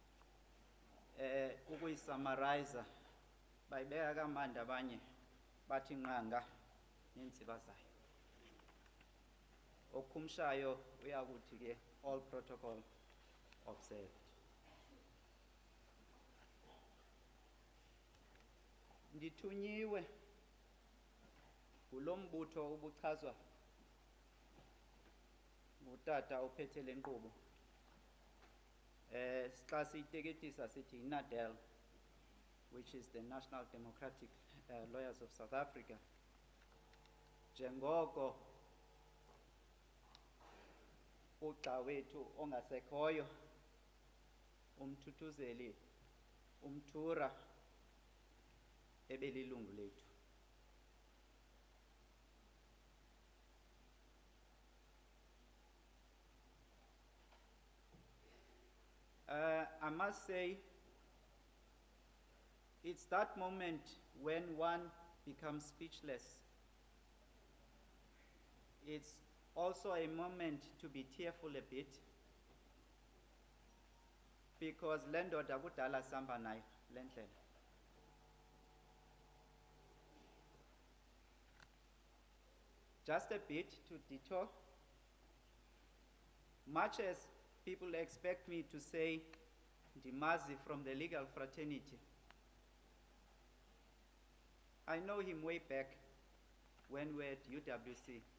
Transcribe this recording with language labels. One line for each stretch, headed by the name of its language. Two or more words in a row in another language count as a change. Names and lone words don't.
Xhosa: Ukuyisummarize bayibeka kamandi abanye bathi nqanga nentsiba zayo. Okukhumshayo uyakuthi ke
English: all protocol observed.
Xhosa: Ndithunyiwe kulombutho ubuchazwa ngutata ophethe le nkqubo xa siyiteketisa sithi NADEL,
English: which is the National Democratic Lawyers of South Africa.
Xhosa: Njengoko ugxa wethu ongasekhoyo uMthuthuzeli uMthura ebelilungu lethu.
English: I must say, it's that moment when one becomes speechless. It's also a moment to be tearful a bit, because
Xhosa: lendoda kudala samba nayo lendlela.
English: Just a bit to detour. Much as people expect me to say Ndimazi from the legal fraternity, I know him way back when we were at UWC.